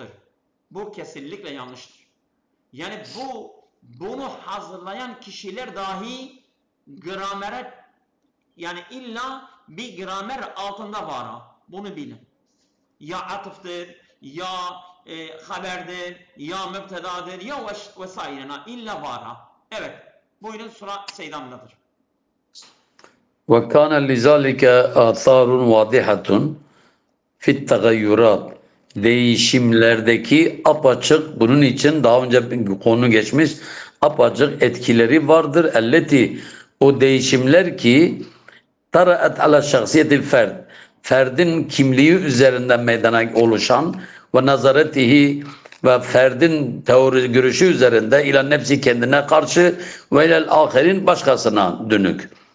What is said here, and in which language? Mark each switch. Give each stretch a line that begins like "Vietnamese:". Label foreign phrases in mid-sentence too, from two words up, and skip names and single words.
Turkish: Bu kesinlikle yanlıştır. Yani bunu hazırlayan kişiler dahi gramere yani illa bir gramer altında var. Bunu bilin. Ya atıftır, ya haberdir, ya mübtedadır, ya vesaire. İlla var. Evet. Buyurun, sıra Seydam'dadır.
Arabic: وكان لذلك آثار واضحة في التغيرات.
Turkish: Değişimlerdeki apaçık, bunun için daha önce bir konu geçmiş, apaçık etkileri vardır. Elleti, o değişimler ki
Arabic: طرأت على شخصية الفرد,
Turkish: ferdin kimliği üzerinden meydana oluşan
Arabic: ونظرته
Turkish: ve ferdin teori görüşü üzerinde
Arabic: إلى نفسه,
Turkish: kendine karşı
Arabic: وإلى الآخر,
Turkish: başkasına dönük.